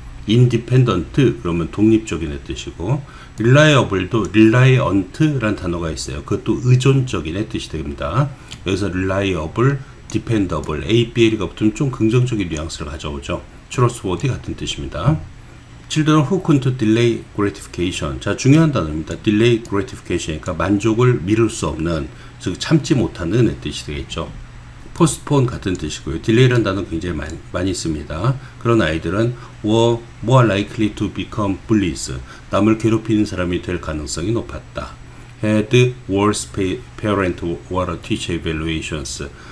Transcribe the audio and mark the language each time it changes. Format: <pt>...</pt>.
<ko>independent 그러면 독립적인 뜻이고, reliable도 reliant란 단어가 있어요. 그것도 의존적인 뜻이 됩니다. 여기서 reliable, dependable, A, B, L가 붙으면 좀 긍정적인 뉘앙스를 가져오죠. trustworthy 같은 뜻입니다.</ko> <en>children who couldn't delay gratification.</en> <ko>자, 중요한 단어입니다. delay gratification. 그러니까 만족을 미룰 수 없는, 즉 참지 못하는 뜻이 되겠죠. postpone 같은 뜻이고요. delay라는 단어 굉장히 많이 씁니다. 그런 아이들은</ko> <en>were more likely to become bullies.</en> <ko>남을 괴롭히는 사람이 될 가능성이 높았다.</ko> <en>had worse parent or teacher evaluations.</en>